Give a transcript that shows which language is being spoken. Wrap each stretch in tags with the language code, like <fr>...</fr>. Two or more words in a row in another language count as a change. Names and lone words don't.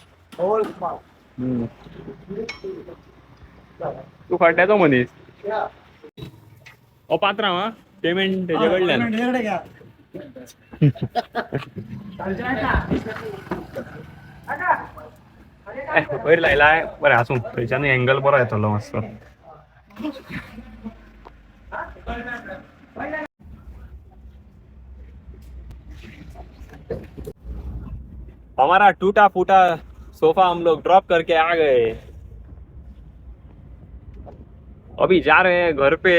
<kok>तू खड्ड्याचो मनीस. ओ पात्र हा पेमेंट त्याच्या कडल्यान. वयर लायलाय बरें आसूं. थंयच्यान एंगल बरो येतलो मातसो.</kok> <hi>हमारा टूटा फूटा सोफा हम लोग ड्रॉप करके आ गए. अभी जा रहे हैं घर पे.</hi>